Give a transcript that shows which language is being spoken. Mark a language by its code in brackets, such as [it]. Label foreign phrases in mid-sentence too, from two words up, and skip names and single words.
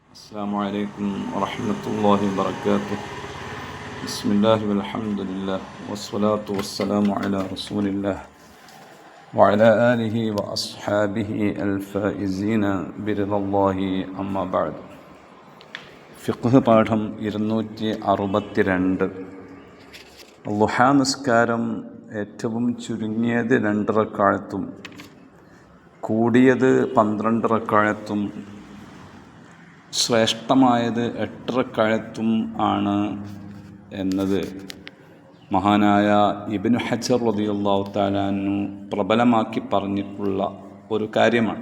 [ar] السلام عليكم ورحمة الله وبركاته. بسم الله والحمد لله والصلاة والسلام على رسول الله وعلى آله وأصحابه الفائزين برضا الله أما بعد. [ml] ഫിഖ്ഹ് പാഠം 262. ളുഹാ നിസ്കാരം ഏറ്റവും ചുരുങ്ങിയത് 2 റക്അത്തും കൂടിയത് 12 റക്അത്തും ശ്രേഷ്ഠമായത് 8 റക്അത്തും ആണ് എന്നത് മഹാനായ ഇബ്നു ഹജർ [ar] رضي الله تعالى عنه [ml] പ്രബലമാക്കി പറഞ്ഞിട്ടുള്ള ഒരു കാര്യമാണ്.